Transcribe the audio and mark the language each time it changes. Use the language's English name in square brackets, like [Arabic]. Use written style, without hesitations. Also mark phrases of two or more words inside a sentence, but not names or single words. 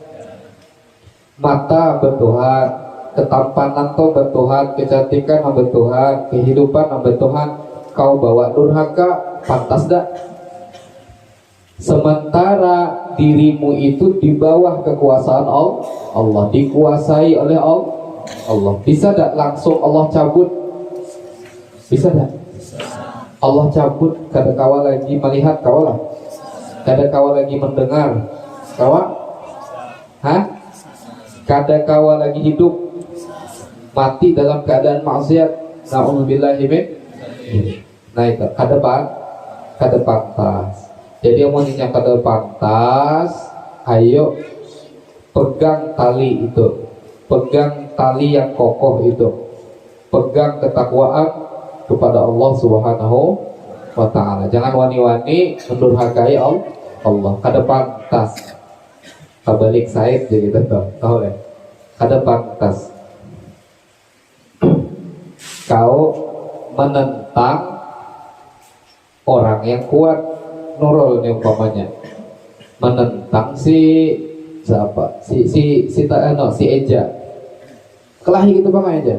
[Indonesian] Mata bertuhan, ketampanan to bertuhan, kecantikan bertuhan, kehidupan bertuhan, kau bawa durhaka, pantas dak? Sementara dirimu itu di bawah kekuasaan Allah, dikuasai oleh Allah. Bisa dak langsung Allah cabut? Bisa dak? [Banjar] Allah cabut, kada kawa lagi melihat kawalah, kada kawa lagi mendengar kawa, kada kawa lagi hidup, mati dalam keadaan maksiat. [Arabic] نعوذ بالله من. [Banjar] Nah itu kada pantas. Jadi yang mau kada pantas, [Indonesian] ayo pegang tali itu, pegang tali yang kokoh itu, pegang ketakwaan kepada Allah [Arabic] سبحانه وتعالى. [Indonesian] Jangan wani-wani mendurhakai Allah. [Banjar] Kada pantas. Kabalik Said jadi tahu ya. Kada pantas. [Indonesian] Kau menentang orang yang kuat, Nurul nih umpamanya, menentang si Eja, kelahi gitu bang Eja.